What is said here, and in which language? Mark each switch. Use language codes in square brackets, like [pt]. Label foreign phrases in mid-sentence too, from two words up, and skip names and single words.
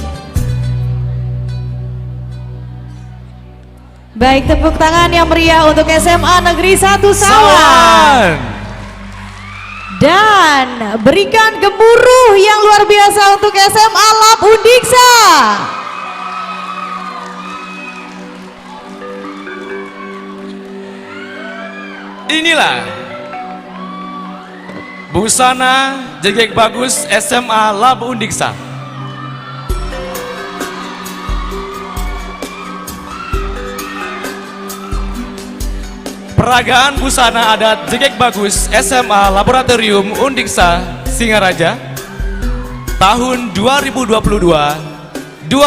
[id] Baik, tepuk tangan yang meriah untuk SMA Negeri 1 Sawan. Dan berikan gemuruh yang luar biasa untuk SMA Lab Undiksa. Inilah busana jegek bagus SMA Lab Undiksa. Peragaan busana adat jegek bagus SMA Laboratorium Undiksa Singaraja tahun 2022-2023.